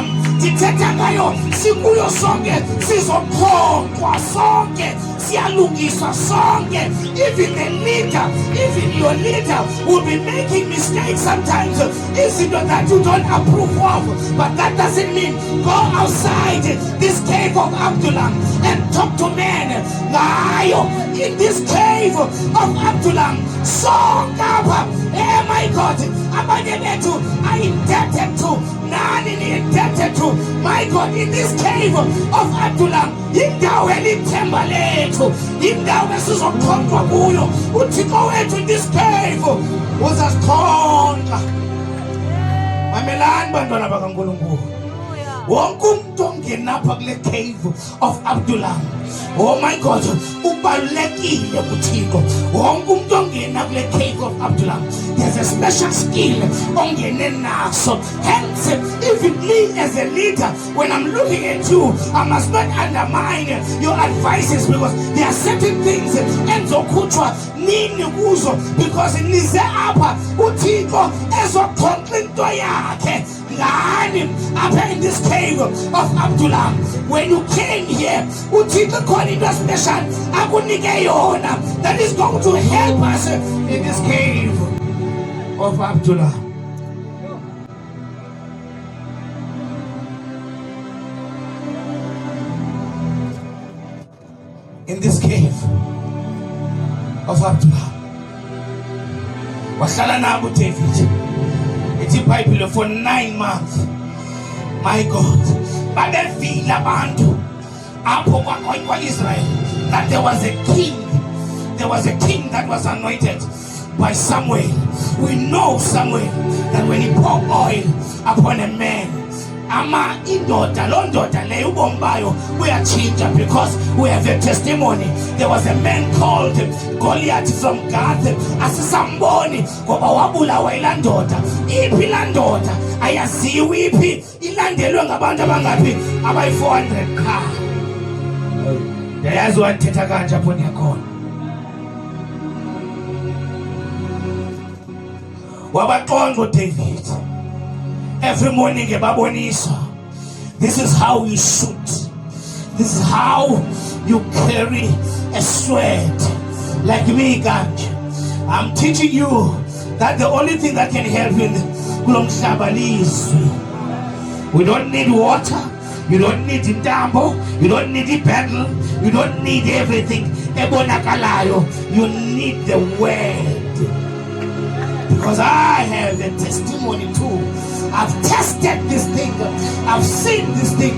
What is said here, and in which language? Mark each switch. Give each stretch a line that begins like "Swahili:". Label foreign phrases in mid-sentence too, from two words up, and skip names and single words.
Xhosa: Ndithetha ngayo sikuyo sonke, sizokhonqwa sonke, siyalungiswa sonke.
English: Even the leader, even your leader will be making mistakes sometimes.
Xhosa: Izinto
English: that you don't approve of, but that doesn't mean go outside this cave of Adullam and talk to men. Ngayo in this cave of Adullam, songapa, my God,
Xhosa: abanye bethu
English: are indebted to,
Xhosa: nani ni
English: indebted to, my God, in this cave of Adullam,
Xhosa: indawo elithemba lethu, indawo esizokhonqwa kuyo. Uthixo wethu
English: in this cave
Xhosa: uzasikhonqa. Mamelani bantwana bakaNkulunkulu, wonke umuntu ongenapha kule
English: cave of Adullam, oh my God,
Xhosa: ubalulekile kuThixo. Wonke umuntu ongena kule
English: cave of Adullam, there's a special skill
Xhosa: ongene naso.
English: Hence, even me as a leader, when I'm looking at you, I must not undermine your advices, because there are certain things
Xhosa: enzokhutshwa nini kuzo,
English: because
Xhosa: nize apha uThixo ezokhonqa into yakhe ngani apha
English: in this cave of Adullam. When you came here,
Xhosa: uThixo khona into special akunike yona
English: that is going to help us in this cave of Adullam. In this cave of Adullam,
Xhosa: wahlala nabo David, ithi iBhayibhile
English: for 9 months. My God,
Xhosa: babevila abantu apho kwa-Israel
English: that there was a king. There was a king that was anointed by Samuel. We know Samuel, that when he poured oil upon a man,
Xhosa: indoda, lo ndoda leyo ubomi bayo buyachinja,
English: because we have a testimony. There was a man called Goliath from Gath.
Xhosa: Asisamboni ngoba wabulawa ila ndoda. Iphi la ndoda ayaziwa, iphi ilandelwe ngabantu abangapi, abayi-400 ka. Yayazi wathetha kanje apho ndiyakhona. Wabaqonqa uDavid.
English: Every morning babonisa, this is how you shoot, this is how you carry a sword. Like me, Ganj, I'm teaching you that the only thing that can help you in
Xhosa: kulo mhlaba lizwi.
English: We don't need water, you don't need intambo, you don't need the battle, you don't need everything ebonakalayo, you need the word. Because I have a testimony too. I've tested this thing. I've seen this thing.